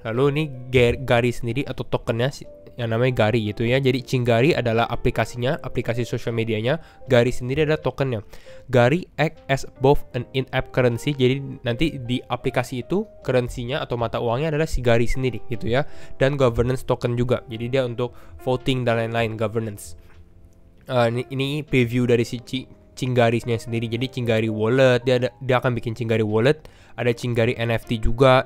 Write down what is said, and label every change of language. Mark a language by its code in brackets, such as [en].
[id] Lalu ini Gari sendiri atau tokennya yang namanya Gari gitu ya. Jadi Chinggari adalah aplikasinya, aplikasi social medianya. Gari sendiri adalah tokennya. [en] Gari act as both an in-app currency. [id] Jadi nanti di aplikasi itu currency-nya atau mata uangnya adalah si Gari sendiri gitu ya. Dan governance token juga. Jadi dia untuk voting dan lain-lain, governance. Ini preview dari si Chinggari-nya sendiri. Jadi Chinggari wallet, dia akan bikin Chinggari wallet. Ada Chinggari NFT juga.